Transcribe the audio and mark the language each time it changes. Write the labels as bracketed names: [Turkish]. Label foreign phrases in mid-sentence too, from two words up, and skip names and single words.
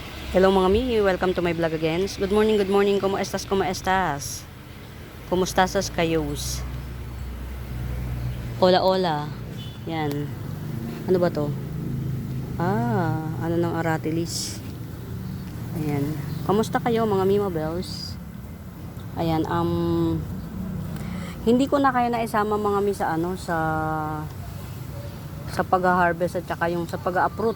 [English] Hello mga mi, welcome to my vlog again. Good morning, [Spanish] como estas, como estas? [Filipino] Kumustasas kayos? [Spanish] Hola, hola. [Filipino] Yan. Ano ba to? Ano ng aratilis? Ayan. Kamusta kayo mga Mima Bells? Ayan, hindi ko na kayo naisama mga mi sa sa pag-harvest at saka yung sa pag-uproot.